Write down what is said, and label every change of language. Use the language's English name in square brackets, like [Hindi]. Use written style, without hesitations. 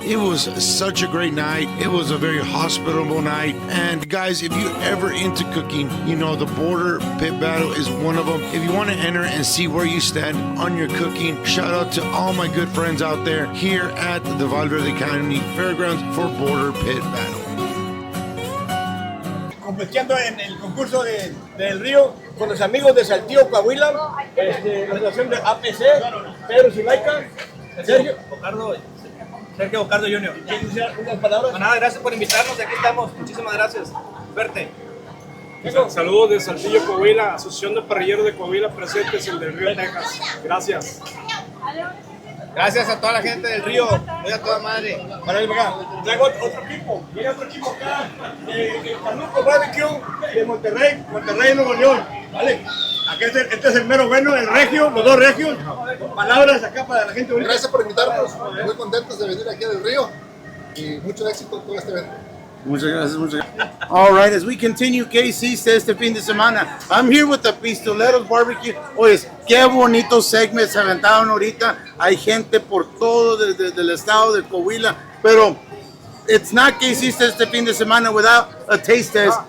[English] It was such a great night. It was a very hospitable night. And guys, if you're ever into cooking, you know, the Border Pit Battle is one of them. If you want to enter and see where you stand on your cooking, shout out to all my good friends out there here at the Valverde County Fairgrounds for Border Pit Battle. [Spanish] Compitiendo en el concurso del Río con los amigos de Saltillo, Coahuila, la asociación de APC, Pedro Zulaika, Sergio Bocardo Jr. ¿Quieren decir unas palabras? Nada, gracias por invitarnos, aquí estamos, muchísimas gracias. Suerte. Saludos de Saltillo, Coahuila, Asociación de Parrilleros de Coahuila, presentes en el del Río, Texas. Gracias. Gracias a toda la gente del Río, voy a toda madre. Para ir acá, traigo otro equipo, viene otro equipo acá, Panuco Barbecue de Monterrey, Nuevo León, ¿vale? Aquí este es el mero bueno, el regio, los dos regios. Palabras acá para la gente bonita. Gracias por invitarnos, muy contentos de venir aquí del Río y mucho éxito en todo este evento. Muchas gracias. [English] All right, as we continue, [Spanish] ¿qué hiciste este fin de semana? [English] I'm here with the Pistoleros Barbecue. [Spanish] Oye, qué bonitos segmentos se aventaron ahorita. Hay gente por todo desde el estado de Coahuila, pero [English] it's not [Spanish] ¿qué hiciste este fin de semana [English] without a taste test.